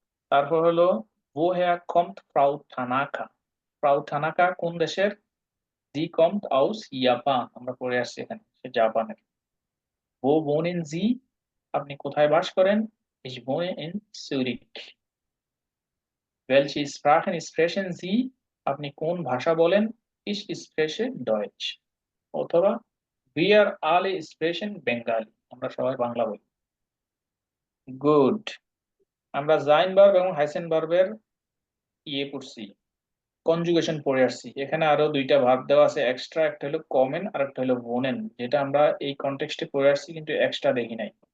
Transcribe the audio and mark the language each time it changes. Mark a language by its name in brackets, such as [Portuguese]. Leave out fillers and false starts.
[Bangla] তারপর হলো [German] woher kommt Frau Tanaka? [Bangla] ফ্রাউ thanaka কোন দেশের? [German] sie kommt aus Japan, [Bangla] আমরা পড়ে আসছি এখানে, সে জাপানের। [German] wo wohnen Sie? [Bangla] আপনি কোথায় বাস করেন? [German] ich wohne in Zürich. welche Sprachen sprechen Sie? [Bangla] আপনি কোন ভাষা বলেন? [German] ich spreche Deutsch. [Bangla] অথবা [German] wir alle sprechen Bengali, [Bangla] আমরা সবাই বাংলা বলি। গুড। আমরা জাইন ভার্ব এবং হাইসেন ভার্বের পড়ছি, কনজুগেশন পড়ে আসছি। এখানে আরো দুইটা ভার্ব দেওয়া আছে এক্সট্রা, একটা হলো কমেন আর একটা হলো বোনেন, যেটা আমরা এই কনটেক্সটে পড়ে আসছি কিন্তু এক্সট্রা দেখি নাই।